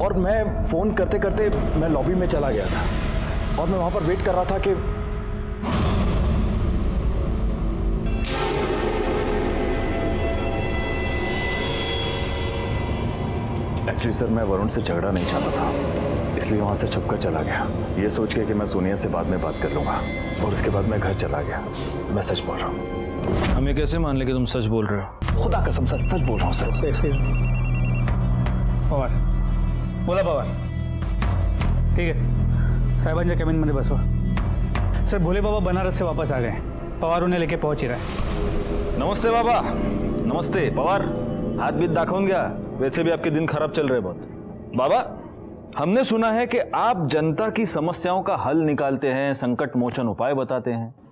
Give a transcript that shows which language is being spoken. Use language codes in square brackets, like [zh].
[hi] और मैं फोन करते करते मैं लॉबी में चला गया था और मैं वहां पर वेट कर रहा था कि एक्चुअली सर मैं वरुण से झगड़ा नहीं चाहता था, इसलिए वहां से छुपकर चला गया, ये सोच के कि मैं सोनिया से बाद में बात कर लूंगा। और उसके बाद मैं घर चला गया। मैं सच बोल रहा हूँ। हमें कैसे मान ले कि तुम सच बोल रहे हो? खुदा कसम सर, सच बोल रहा हूँ सर। [mr] पवार बोला पवार, [hi] ठीक है [mr] साहेबांच्या कॅबिनमध्ये बसवा। [hi] सर भोले बाबा बनारस से वापस आ गए, पवार उन्हें लेके पहुंच ही रहा है। नमस्ते बाबा। नमस्ते पवार, [mr] हात बीत दाखवून घ्या, [hi] वैसे भी आपके दिन खराब चल रहे बहुत। बाबा हमने सुना है कि आप जनता की समस्याओं का हल निकालते हैं, संकट मोचन उपाय बताते हैं।